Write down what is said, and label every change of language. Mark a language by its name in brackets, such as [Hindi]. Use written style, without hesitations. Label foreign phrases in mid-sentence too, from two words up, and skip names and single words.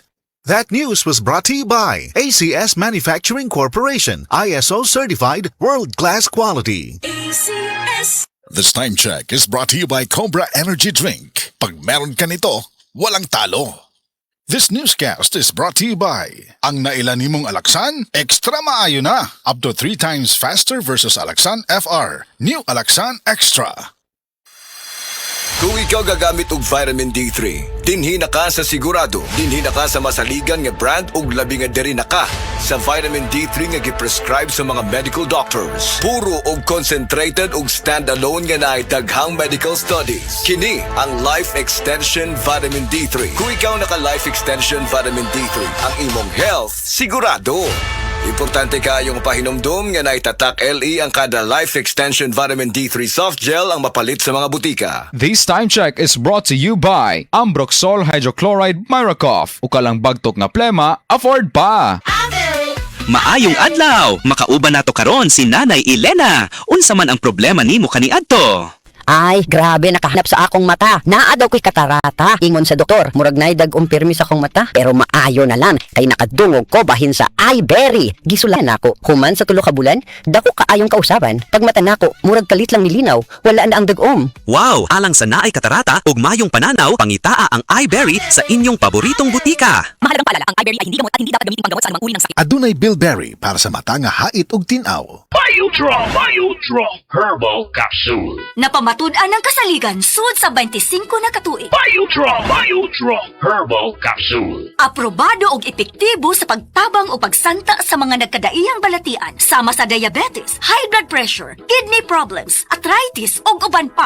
[English] That news was brought to you by ACS Manufacturing Corporation, ISO certified world-class quality. ACS. This time check is brought to you by Cobra Energy Drink. [Filipino] Pag meron ka nito, walang talo. [English] This newscast is brought to you by [Cebuano] ang nailan nimong Alaxan, extra maayo na. [English] Up to 3 times faster versus Alaxan FR. New Alaxan Extra. [Cebuano] Kung ikaw gagamit og vitamin D3, dinhi na ka sa sigurado. Dinhi na ka sa masaligan nga brand ug labi nga diri na ka sa vitamin D3 nga giprescribe sa mga [English] medical doctors. [Cebuano] Puro og concentrated ug standalone nga naay daghang [English] medical studies. [Cebuano] Kini ang Life Extension Vitamin D3. Kung ikaw naka Life Extension Vitamin D3, ang imong health sigurado. Importante kayong pahinomdom nga naitatak LE ang kada Life Extension Vitamin D3 Soft Gel ang mapalit sa mga butika. [English] This time check is brought to you by Ambroxol Hydrochloride Miracoff. [Cebuano] Ukalang bagtok na plema, afford pa! Maayong adlaw! Makauban nato karon si Nanay Elena. Unsa man ang problema nimo kaniadto? Ay, grabe, nakahanap sa akong mata. Naa daw ko'y katarata. Ingon sa doktor, murag na dag-umpirmi sa akong mata. Pero maayo na lang, kay nakadungog ko bahin sa iBerry. Gisulan ako. Human sa tulo ka bulan, dako kaayong kausaban. Pag mata nako, murag kalit lang nilinaw. Wala na ang dag-om. Wow! Alang sa naay katarata ug mayong pananaw, pangitaa ang iBerry sa inyong paboritong butika. [Filipino] Mahalagang paalala, ang iBerry ay hindi gamot at hindi dapat gamitin panggamot sa anumang uri ng sakit. [Cebuano] Adunay Bilberry para sa mata nga hait ug tinaw. Biodraw Herbal Capsule. Napamatud-an ng kasaligan sud sa 25 na katuig. Biodraw Herbal Capsule. Aprobado og epektibo sa pagtabang o pagsanta sa mga nagkadaiyang balatian sama sa diabetes, [English] high blood pressure, kidney problems, [Cebuano] arthritis ug uban pa.